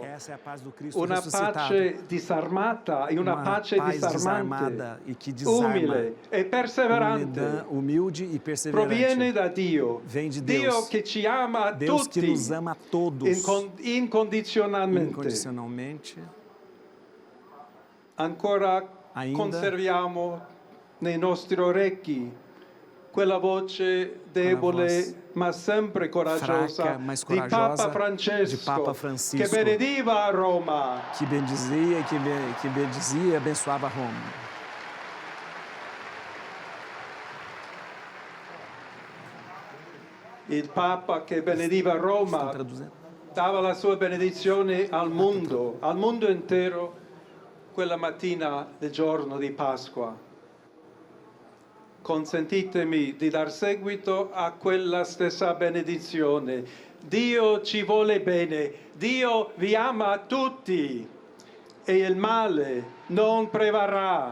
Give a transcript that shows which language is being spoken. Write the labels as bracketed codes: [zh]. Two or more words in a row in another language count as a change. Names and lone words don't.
[pt] Essa é a paz do Cristo [it] Una [pt] ressuscitado. [it] pace disarmata e una pace [pt] paz [it] disarmante, [pt] desarmada e que desarma, [it] umile e perseverante. [pt] humilde e perseverante. [it] Proviene da Dio. [pt] Vem de [it] Dio [pt] Deus. [it] che ci ama a [pt] Deus [it] tutti [pt] que nos ama a todos [it] incondizionalmente. [pt] incondicionalmente. [it] Ancora [pt] Ainda [it] conserviamo nei nostri orecchi quella voce debole [pt] voz [it] ma sempre coraggiosa, [pt] fraca, mas [it] di [pt] corajosa [it] Papa Francesco, [pt] de Papa Francisco, [it] che benediva a Roma. [pt] que bendizia e abençoava Roma. [it] Il Papa che benediva Roma [pt] Estão traduzindo? [it] dava la sua benedizione al mondo intero, quella mattina del giorno di Pasqua. Consentitemi di dar seguito a quella stessa benedizione. Dio ci vuole bene, Dio vi ama a tutti e il male non prevarrà.